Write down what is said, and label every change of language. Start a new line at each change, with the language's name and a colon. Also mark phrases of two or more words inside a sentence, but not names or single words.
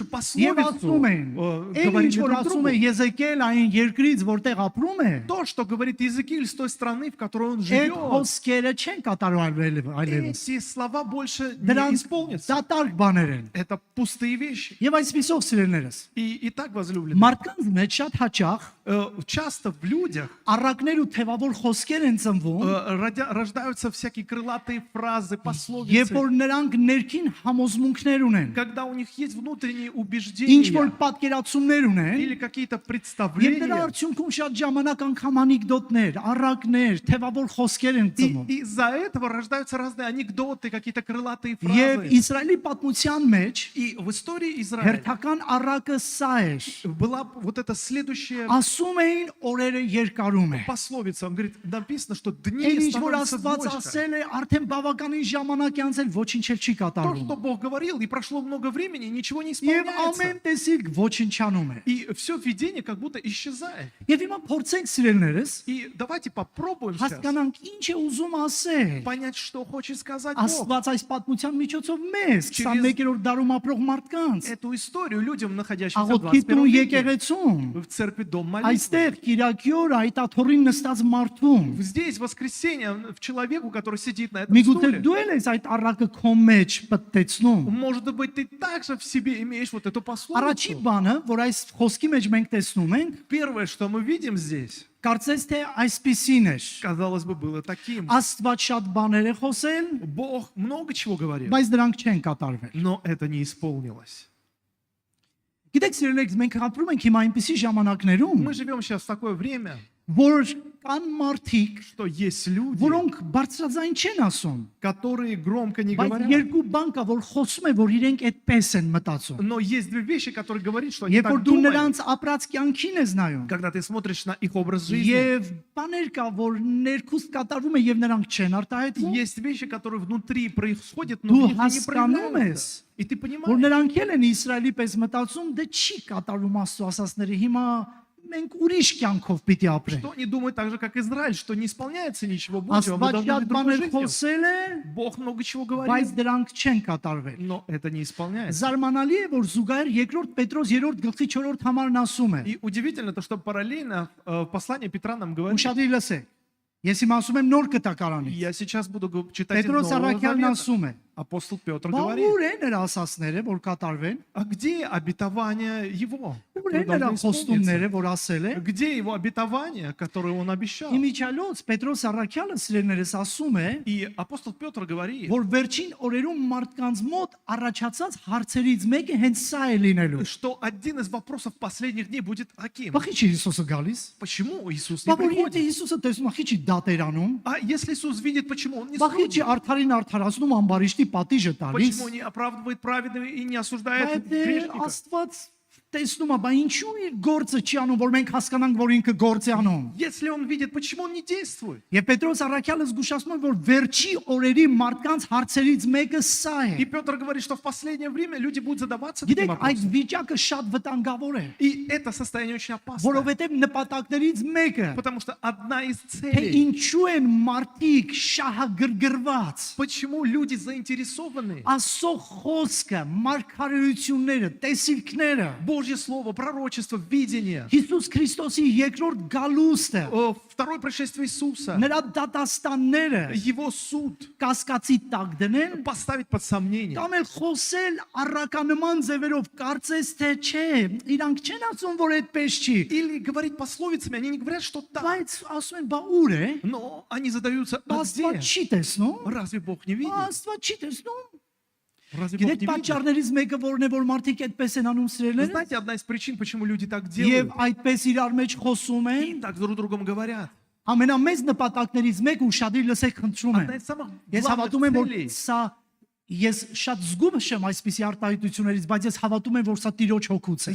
Armenian: Եվ
Russian: пословицу
Armenian: ասում են, այն
Russian: говорили
Armenian: ինչ որ
Russian: друг
Armenian: ասում է
Russian: другу.
Armenian: Եզեկիել այն երկրից, որտեղ ապրում է,
Russian: То, что говорит Иезекииль с той страны, в которой он
Armenian: այդ
Russian: живет,
Armenian: խոսքերը չեն կատարվել այլևս։
Russian: эти слова больше не
Armenian: Դրանք
Russian: исполнятся.
Armenian: դատարկ բաներ են։
Russian: Это пустые вещи.
Armenian: Եվ այսպեսով սիրելիներս,
Russian: И так возлюбленные.
Armenian: մարդկանց մեջ շատ հաճախ
Russian: часто в людях
Armenian: առակներ ու թևավոր խոսքեր են ծնվում,
Russian: рождаются всякие крылатые фразы,
Armenian: երբ
Russian: пословицы,
Armenian: որ նրանք ներքին համոզմունքներ ունեն,
Russian: когда у них есть внутренние
Armenian: ինչ որ
Russian: убеждения
Armenian: պատկերացումներ ունեն,
Russian: или какие-то
Armenian: եւ դրա
Russian: представления.
Armenian: արդյունքում շատ ժամանակ անգամ անեկդոտներ, առակներ, թևավոր խոսքեր են ծնվում։
Russian: И из-за этого рождаются разные анекдоты, какие-то крылатые
Armenian: Եվ
Russian: фразы.
Armenian: Իսրայելի պատմության մեջ
Russian: И в истории Израиля
Armenian: հերթական առակը սա էր։
Russian: была вот эта следующая
Armenian: Ասում էին օրերը երկարում է։
Russian: пословица. Он говорит, написано, что дни
Armenian: Այն ինչ որ
Russian: становятся
Armenian: Աստված
Russian: больше.
Armenian: ասել է, արդեն բավականին ժամանակ է անցել, ոչինչ էլ չի
Russian: То,
Armenian: կատարվում։
Russian: что Бог говорил, и прошло много времени, и ничего не
Armenian: Եվ
Russian: исполняется.
Armenian: ամեն տեսիկ ոչնչանում է։
Russian: И все видение как будто исчезает.
Armenian: Եվ հիմա փորձենք սիրելներս
Russian: И давайте попробуем сейчас
Armenian: հասկանանք ինչ է ուզում ասել։
Russian: понять, что хочет сказать Бог.
Armenian: Աստված այս պատմության միջոցով մեզ
Russian: Через-
Armenian: 21-րդ դարում ապրող մարդկանց
Russian: Эту историю людям, находящимся в
Armenian: աղոթքի տուն
Russian: 21 веке,
Armenian: եկեղեցում
Russian: в церкви Дом молитвы.
Armenian: այստեղ Կիրակի օր այդ աթոռին нստած մարդուն
Russian: Здесь в воскресенье в человеку, который сидит на этом
Armenian: միգուցե
Russian: стуле.
Armenian: դու ես այդ առակը քո մեջ պատտեցնում
Russian: Может быть, ты также в себе имеешь вот эту
Armenian: Առաջի
Russian: пословицу.
Armenian: բանը, որ այս խոսքի մեջ մենք տեսնում ենք,
Russian: Первое, что мы видим здесь,
Armenian: կարծես թե այսպեսին էր։
Russian: казалось бы, было таким.
Armenian: Աստված շատ բաներ է խոսել,
Russian: Бог много чего говорил,
Armenian: բայց դրանք չեն կատարվել։
Russian: но это не исполнилось.
Armenian: Գիտեք, սիրելիքս, մենք ապրում ենք հիմա այնպիսի ժամանակներում,
Russian: Мы живем сейчас в такое время,
Armenian: որ կան մարդիկ,
Russian: что есть люди,
Armenian: որոնք բարձրաձայն չեն ասում,
Russian: которые громко не
Armenian: բայց
Russian: говорят.
Armenian: երկու բան կա, որ խոսում է, որ իրենք այդպես են մտածում։
Russian: Но есть две вещи, которые говорят, что они
Armenian: Երբ որ
Russian: так
Armenian: դու
Russian: думают.
Armenian: նրանց ապրած կյանքին ես նայում,
Russian: Когда ты смотришь на их образ жизни,
Armenian: եւ բաներ կա, որ ներքուստ կատարվում է եւ նրանք չեն արտահայտվում,
Russian: есть вещи, которые внутри происходят,
Armenian: Դու
Russian: но в них они
Armenian: հասկանում
Russian: проявляются.
Armenian: ես,
Russian: И ты
Armenian: որ
Russian: понимаешь,
Armenian: նրանք էլ են Իսրայելի պես մտածում, դե չի կատարվում Աստծո ասածները, հիմա մենք ուրիշ կյանքով պիտի ապրենք։
Russian: что они думают так же, как Израиль, что не исполняется ничего Божьего, мы
Armenian: Աստված
Russian: должны
Armenian: շատ
Russian: жить другой
Armenian: բաներ
Russian: жизнью.
Armenian: խոսել է,
Russian: Бог много чего
Armenian: բայց
Russian: говорит,
Armenian: դրանք չեն կատարվել։
Russian: но это не исполняется.
Armenian: Զարմանալի է, որ զուգահեռ երկրորդ Պետրոս 3-րդ գլխի 4-րդ համարն ասում է.
Russian: И удивительно то, что параллельно послание Петра нам говорит,
Armenian: Ուշադրի լսեք։ Ես հիմա ասում եմ նոր կտակարանի։
Russian: я сейчас буду читать из
Armenian: Պետրոս
Russian: Нового
Armenian: առաքյալն
Russian: Завета.
Armenian: ասում է.
Russian: Апостол Петр
Armenian: Բա
Russian: говорит,
Armenian: ուր է նրա ասածները, որ կատարվեն։
Russian: а где обетование его?
Armenian: Ուր
Russian: которые
Armenian: է նրա
Russian: должны
Armenian: խոստումները,
Russian: исполниться?
Armenian: որ ասել է։
Russian: Где его обетование, которое он обещал?
Armenian: Իմիջիալոց Պետրոս առաքյալը սիրելիներս ասում է,
Russian: И апостол Петр говорит,
Armenian: որ վերջին օրերում մարդկանց մոտ առաջացած հարցերից մեկը հենց սա է լինելու։
Russian: что один из вопросов последних дней будет таким.
Armenian: Բախի չի Հիսուսը գալիս։
Russian: Почему Иисус не
Armenian: Բա որ եթե
Russian: приходит?
Armenian: Հիսուսը տեսնում, ախի չի դատեր անում։
Russian: А если Иисус видит, почему он не
Armenian: Բախի չի
Russian: судит?
Armenian: արդարին արդարացնում ամբարիշտի պատիժը տալիս։
Russian: Почему не оправдывает праведного и не осуждает
Armenian: Բայց
Russian: грешника?
Armenian: Աստված տեսնում է, բա ինչու իր գործը չի անում, որ մենք հասկանանք, որ ինքը գործ է անում։
Russian: Если он видит, почему он не действует?
Armenian: Եվ Պետրոս առաքյալը զգուշացնում է, որ վերջի օրերի մարդկանց հարցերից մեկը սա
Russian: И
Armenian: է։
Russian: Петр говорит, что в последнее время люди будут задаваться
Armenian: Գիտեք,
Russian: таким
Armenian: այդ
Russian: вопросом.
Armenian: վիճակը շատ վտանգավոր է,
Russian: И это состояние очень опасно.
Armenian: որովհետև նպատակներից մեկը
Russian: Потому что одна из
Armenian: թե
Russian: целей,
Armenian: ինչու են մարդիկ շահագրգռված
Russian: почему люди заинтересованы,
Armenian: Աստծո խոսքը, մարգարեությունները, տեսիլքները,
Russian: Божье Слово, пророчество, видение,
Armenian: Հիսուս Քրիստոսի երկրորդ գալուստը,
Russian: второе пришествие Иисуса,
Armenian: նրա դատաստանները
Russian: Его суд
Armenian: կասկածի տակ դնել,
Russian: поставить под сомнение.
Armenian: կամ էլ խոսել առականման ձևերով, կարծես թե չէ, իրանք չեն ասում, որ այդպես չի,
Russian: Или говорить пословицами, они не говорят, что так,
Armenian: բայց ասում են, բա ուր է,
Russian: но они задаются,
Armenian: բա
Russian: а
Armenian: Աստված
Russian: где?
Armenian: չի տեսնում,
Russian: Разве Бог не видит?
Armenian: Աստված չի տեսնում։
Russian: Разве Бог
Armenian: Գիտեք,
Russian: не видит?
Armenian: պատճառներից մեկը որն է, որ մարդիկ այդպես են անում
Russian: Вы
Armenian: սիրելիներ,
Russian: знаете, одна из причин, почему люди так
Armenian: եւ
Russian: делают
Armenian: այդպես իրար մեջ խոսում են,
Russian: и так друг другом говорят.
Armenian: ամենամեծ նպատակներից մեկը ուշադրի լսեք խնդրում
Russian: Одна
Armenian: եմ։
Russian: из самых
Armenian: Ես հավատում եմ,
Russian: главных
Armenian: որ
Russian: целей.
Armenian: սա ես շատ զգում եմ այսպիսի արտահայտություններից, բայց ես հավատում եմ, որ սա Տիրոջ հոգուց է։